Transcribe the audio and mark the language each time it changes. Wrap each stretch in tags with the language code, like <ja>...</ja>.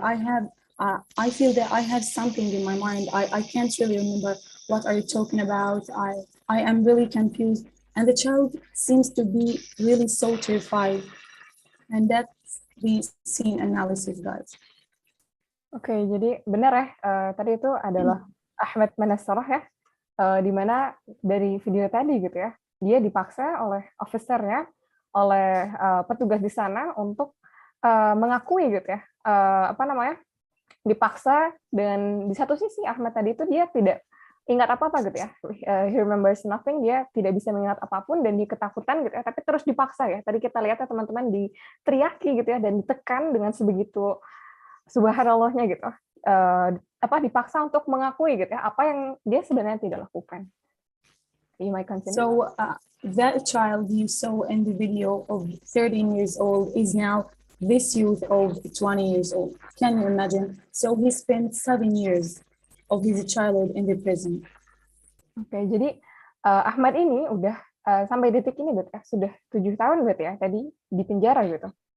<en>I feel that I have something in my mind. I can't really remember. What are you talking about? I am really confused. And the child seems to be really so terrified. And that's the scene analysis, guys.</en> <id>Oke, jadi benar ya, tadi itu adalah Ahmad Manasrah ya, di mana dari video tadi gitu ya, dia dipaksa oleh officernya, oleh petugas di sana untuk mengakui gitu ya, dipaksa, dan di satu sisi Ahmad tadi itu dia tidak ingat apa-apa gitu ya,</id> <en>he remembers nothing,</en> <id>dia tidak bisa mengingat apapun dan dia ketakutan gitu ya, tapi terus dipaksa ya. Tadi kita lihat ya teman-teman, diteriaki gitu ya dan ditekan dengan sebegitu subhanallahnya gitu, dipaksa untuk mengakui gitu ya apa yang dia sebenarnya tidak lakukan.</id> <en>You might continue. So that child you saw in the video of 13 years old is now this youth of 20 years old. Can you imagine? So he spent 7 years of his childhood in the prison.</en> <id>Oke, jadi Ahmad ini udah sampai detik ini berarti ya, sudah 7 tahun berarti ya tadi di penjara gitu.</id>